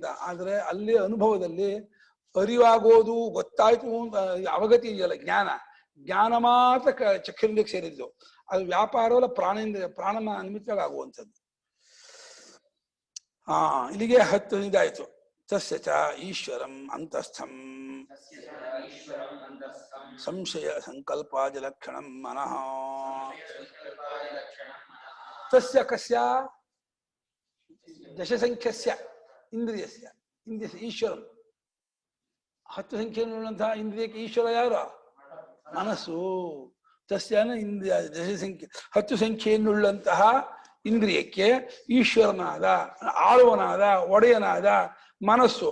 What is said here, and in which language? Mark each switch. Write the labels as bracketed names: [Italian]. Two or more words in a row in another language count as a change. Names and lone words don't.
[Kannada] ಆದ್ರೆ ಅಲ್ಲಿ ಅನುಭವದಲ್ಲಿ ಅರಿವಾಗೋದು, ಗೊತ್ತಾಯ್ತು ಅಂತ ಅವಗತಿ ಇದೆಯಲ್ಲ, ಜ್ಞಾನ ಮಾತ್ರ ಚಕ್ಷುರಿಂದ್ರಿಯಕ್ಕೆ ಸೇರಿದ್ದು. ಅದು ವ್ಯಾಪಾರವಲ್ಲ, ಪ್ರಾಣನ ನಿಮಿತ್ತವಾಗಿ ಆಗುವಂಥದ್ದು. ಇಲ್ಲಿಗೆ 10 ಇದಾಯ್ತು. [Sanskrit] ತಸ್ಯ ಚ ಈಶ್ವರಂ ಅಂತಸ್ಥಂ ಸಂಶಯ ಸಂಕಲ್ಪಾದಿ ಲಕ್ಷಣಂ ಮನಃ. ತಸ್ಯ ಕಸ್ಯ ದಶಸಂಖ್ಯಸ್ಯ ಇಂದ್ರಿಯಸ್ಯ ಈಶ್ವರಂ. [Kannada] 10 ಸಂಖ್ಯೆಯನ್ನುಳ್ಳಂತಹ ಇಂದ್ರಿಯಕ್ಕೆ ಈಶ್ವರ ಯಾರು? ಮನಸ್ಸು. ತಸ್ಯನ ಇಂದ್ರಿಯ ದಶಸಂಖ್ಯೆ, 10 ಸಂಖ್ಯೆಯನ್ನುಳ್ಳಂತಹ ಇಂದ್ರಿಯಕ್ಕೆ ಈಶ್ವರನಾದ, ಆಳುವನಾದ, ಒಡೆಯನಾದ ಮನಸ್ಸು.